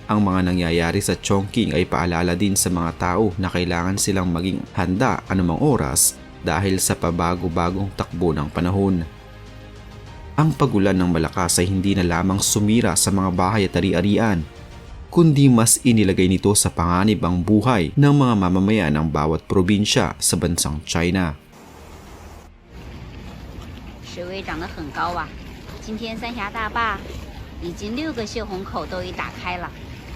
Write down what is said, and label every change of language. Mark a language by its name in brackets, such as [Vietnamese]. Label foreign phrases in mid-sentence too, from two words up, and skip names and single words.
[Filipino] Ang mga nangyayari sa Chongqing ay paalala din sa mga tao na kailangan silang maging handa anumang oras dahil sa pabago-bagong takbo ng panahon. Ang pagulan ng malakas ay hindi na lamang sumira sa mga bahay at ari-arian, kundi mas inilagay nito sa panganib ang buhay ng mga mamamayan ng bawat probinsya sa bansang China. [Chinese] 水位涨得很高啊！今天三峡大坝已经6个泄洪口都已打开了。